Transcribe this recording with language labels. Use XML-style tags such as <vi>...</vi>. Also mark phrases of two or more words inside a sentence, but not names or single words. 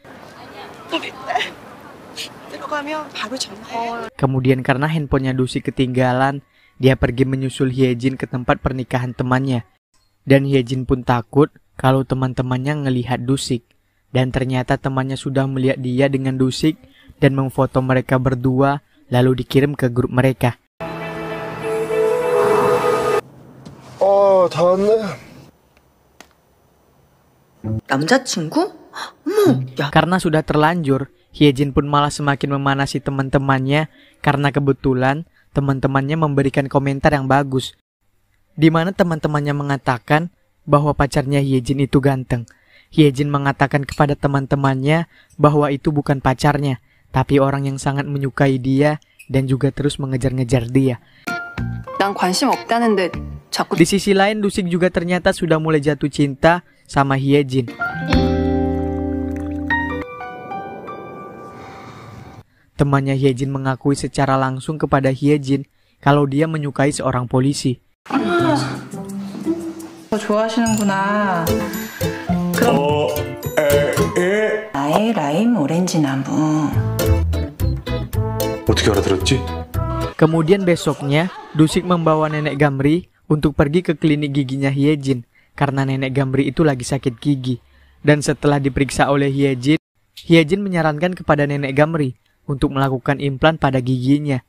<id>Kemudian karena handphonenya Dusik ketinggalan, dia pergi menyusul Hyejin ke tempat pernikahan temannya. Dan Hyejin pun takut kalau teman-temannya ngelihat Dusik. Dan ternyata temannya sudah melihat dia dengan Dusik dan memfoto mereka berdua lalu dikirim ke grup mereka.</id> <ko>Oh, 다왔네. 남자친구? 어머, 야.</ko> <id>Karena sudah terlanjur, Hyejin pun malah semakin memanasi teman-temannya karena kebetulan teman-temannya memberikan komentar yang bagus, di mana teman-temannya mengatakan bahwa pacarnya Hyejin itu ganteng. Hyejin mengatakan kepada teman-temannya bahwa itu bukan pacarnya, tapi orang yang sangat menyukai dia dan juga terus mengejar-ngejar dia.</id> <ko>난 관심 없다는데 자꾸.</ko> <id>Di sisi lain, Dusik juga ternyata sudah mulai jatuh cinta sama Hyejin. Temannya Hyejin mengakui secara langsung kepada Hyejin kalau dia menyukai seorang polisi.</id> <ko>좋아하시는구나. 그럼 나의 라임 오렌지 나무. 어떻게 알아들었지?</ko> <id>Kemudian besoknya, Dusik membawa nenek Gamri untuk pergi ke klinik giginya Hyejin karena nenek Gamri itu lagi sakit gigi. Dan setelah diperiksa oleh Hyejin, Hyejin menyarankan kepada nenek Gamri untuk melakukan implan pada giginya.</id>